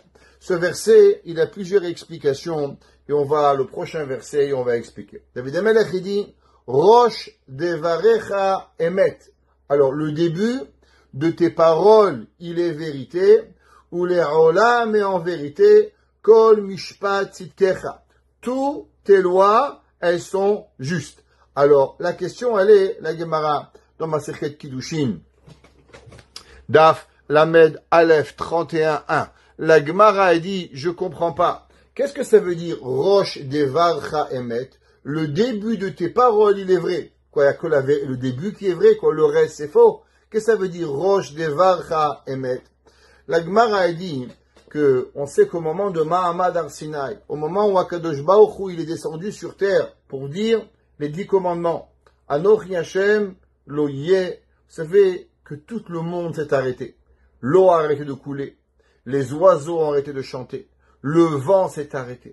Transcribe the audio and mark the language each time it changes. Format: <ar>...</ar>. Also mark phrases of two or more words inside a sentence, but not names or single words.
<fr>Ce verset, il a plusieurs explications, et le prochain verset, et on va expliquer. David Amelech, il dit,</fr> <he>ראש דברך אמת.</he> <fr>Alors, le début de tes paroles, il est vérité, ou les olam, mais en vérité,</fr> <he>כל משפט צדקך.</he> <fr>Tous tes lois, elles sont justes. Alors, la question, elle est, la Gemara, dans Masechet Kiddushin, Daf, Lamed, Aleph, 31.1. La Gemara a dit, je comprends pas. Qu'est-ce que ça veut dire,</fr> <he>ראש דבר אמת?</he> <fr>Le début de tes paroles, il est vrai. Quoi, il y a que le début qui est vrai, quoi, le reste, c'est faux. Qu'est-ce que ça veut dire,</fr> <he>ראש דבר אמת?</he> <fr>La Gemara a dit on sait qu'au moment de</fr> <he>מעמד הר סיני,</he> <fr>au moment où Akadosh Baruch Hu, il est descendu sur terre pour dire les 10 commandements,</fr> <he>אנכי השם, לא יה,</he> <fr>vous savez que tout le monde s'est arrêté. L'eau a arrêté de couler, les oiseaux ont arrêté de chanter, le vent s'est arrêté.</fr>